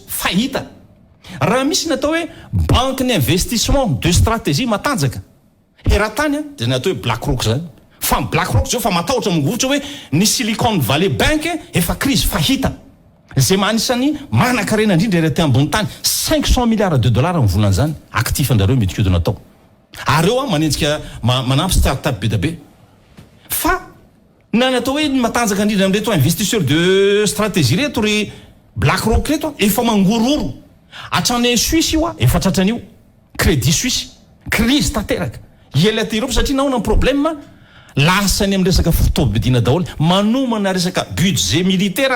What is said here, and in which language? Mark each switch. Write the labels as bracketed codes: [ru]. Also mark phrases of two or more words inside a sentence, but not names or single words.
[mg] fahita raha misy natao hoe [fr] banque d'investissement de stratégie [mg] matanjaka eran-tany de natao hoe BlackRock zany fa BlackRock zao fa matahotra mingovotra hoe ny Silicon Valley Bank efa crise fahita zay manisany manan-karena indrindra ery ambony tany [fr] 500 milliards de dollars [mg] amin'ny volana zany actif andareo midikodina atao ary eo manenjika manampy start-up be da be fa na natao hoe matanjaka indrindra amin'reto [fr] investisseur de stratégie [mg] reto ry BlackRock reto efa mangororo hatrany Suisse io efa tratran'io Crédit Suisse crise tanteraka ela ty Europe satria naona problème lasany amin'ny resaka fitaovam-bidina daholo manomana resaka [fr] budget militaire